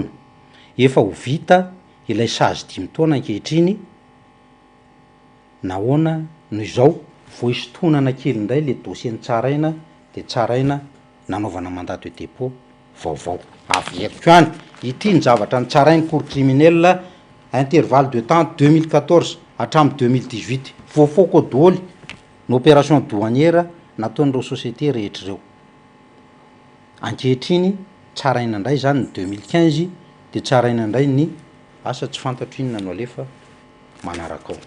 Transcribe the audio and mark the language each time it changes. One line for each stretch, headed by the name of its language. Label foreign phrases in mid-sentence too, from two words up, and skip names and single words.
Malagasy: Efa ho vita ilay sazy 5 taona ankehitriny nahoana no izao voisotonana kely indray le dossier ny tsaraina dia tsaraina nanaovana
French: mandat de dépôt
Malagasy: vaovao avy eto any ity ny zavatra ny tsarainy
French: cour criminelle intervalle de temps
Malagasy: 2014 hatramin'ny 2018 voafoko daholo ny
French: opération douanière
Malagasy: nataon'ireo société rehetra ireo. Ankehitriny tsaraina indray zany ny 2015 dia tsaraina indray ny asa tsy fantatro inona no alefa manaraka ao.